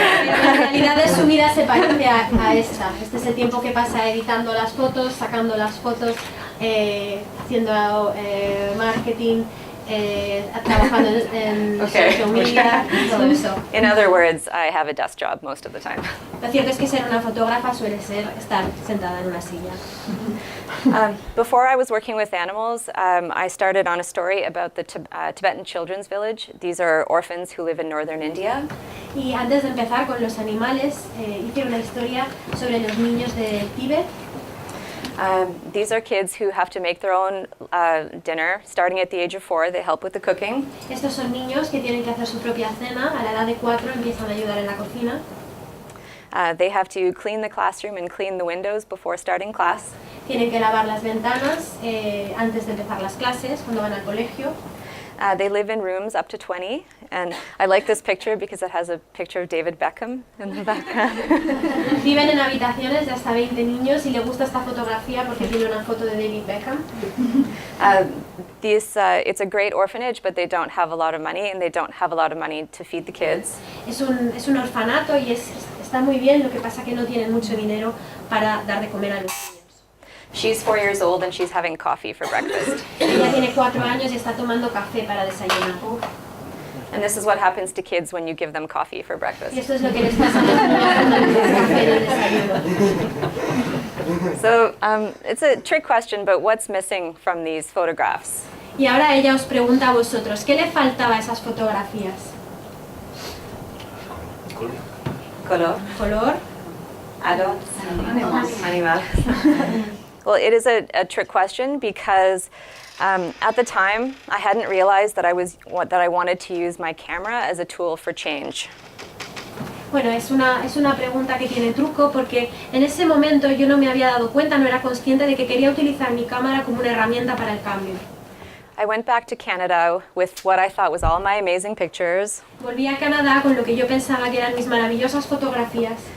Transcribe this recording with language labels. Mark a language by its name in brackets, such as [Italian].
[Spanish] La realidad de su vida se parece a esta. Este es el tiempo que pasa editando las fotos, sacando las fotos, haciendo marketing, trabajando en social media, todo eso. [English] In other words, I have a desk job most of the time. [Spanish] Lo cierto es que ser una fotógrafa suele ser estar sentada en una silla. [English] Before I was working with animals, I started on a story about the Tibetan children's village. These are orphans who live in northern India. [Spanish] Y antes de empezar con los animales, hice una historia sobre los niños de Tíbet. [English] These are kids who have to make their own dinner. Starting at the age of 4, they help with the cooking. [Spanish] Estos son niños que tienen que hacer su propia cena. A la edad de 4 empiezan a ayudar en la cocina. [English] They have to clean the classroom and clean the windows before starting class. [Spanish] Tienen que lavar las ventanas antes de empezar las clases, cuando van al colegio. [English] They live in rooms up to 20, and I like this picture because it has a picture of David Beckham in the background. [Spanish] Viven en habitaciones de hasta 20 niños y le gusta esta fotografía porque tiene una foto de David Beckham. [English] It's a great orphanage, but they don't have a lot of money, and they don't have a lot of money to feed the kids. [Spanish] Es un orfanato y está muy bien, lo que pasa que no tienen mucho dinero para dar de comer a los niños. [English] She's 4 years old and she's having coffee for breakfast. [Spanish] Ella tiene 4 años y está tomando café para desayunar. [English] And this is what happens to kids when you give them coffee for [Spanish] Y [English] breakfast. [Spanish] esto es lo que les pasa a los niños cuando les das café en el desayuno. [English] So it's a trick question, but what's missing from these photographs? [Spanish] Y ahora ella os pregunta a vosotros, ¿qué le faltaba a esas fotografías? [English] Color. [Spanish] ¿Color? [English] Adults. [Spanish] Animales. [English] Well, it is a trick question because at the time I hadn't realized that I wanted to use my camera as a tool for change. [Spanish] Bueno, es una pregunta que tiene truco porque en ese momento yo no me había dado cuenta, no era consciente de que quería utilizar mi cámara como una herramienta para el cambio. [English] I went back to Canada with what I thought was all my amazing pictures. [Spanish] Volví a Canadá con lo que yo pensaba que eran mis maravillosas fotografías.